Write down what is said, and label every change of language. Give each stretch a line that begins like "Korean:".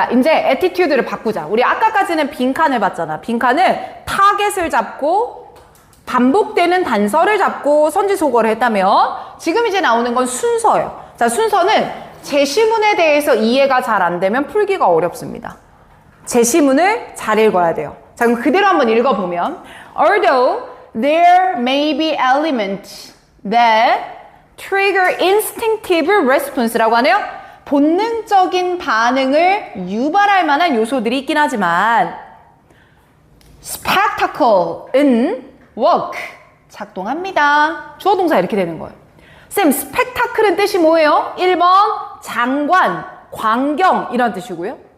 Korean: 자, 이제 애티튜드를 바꾸자. 우리 아까까지는 빈칸을 봤잖아. 빈칸은 타겟을 잡고 반복되는 단서를 잡고 선지소거를 했다면 지금 이제 나오는 건 순서예요. 자, 순서는 제시문에 대해서 이해가 잘 안 되면 풀기가 어렵습니다. 제시문을 잘 읽어야 돼요. 자, 그럼 그대로 한번 읽어보면
English: Although there may be elements that trigger instinctive response라고
Korean: 하네요. 본능적인 반응을 유발할 만한 요소들이 있긴 하지만 spectacle은 work, 작동합니다. 주어 동사 이렇게 되는 거예요. 쌤, spectacle은 뜻이 뭐예요? 1번 장관, 광경 이런 뜻이고요.